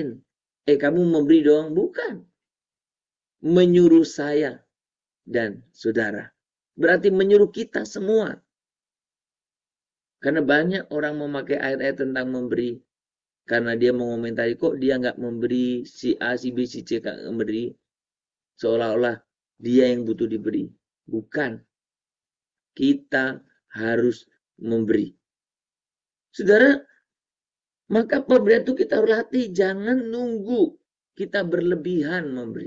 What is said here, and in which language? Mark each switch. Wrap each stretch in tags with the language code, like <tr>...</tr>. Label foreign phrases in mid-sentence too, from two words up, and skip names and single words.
<id>Kamu memberi dong. Bukan. Menyuruh saya dan saudara. Berarti menyuruh kita semua. Karena banyak orang memakai ayat-ayat tentang memberi. karena dia mengomentari kok dia nggak memberi, si A, si B, si C nggak memberi, seolah-olah dia yang butuh diberi. Bukan. Kita harus memberi. Saudara, maka pemberian itu kita harus latih. Jangan nunggu kita berlebihan memberi.</id>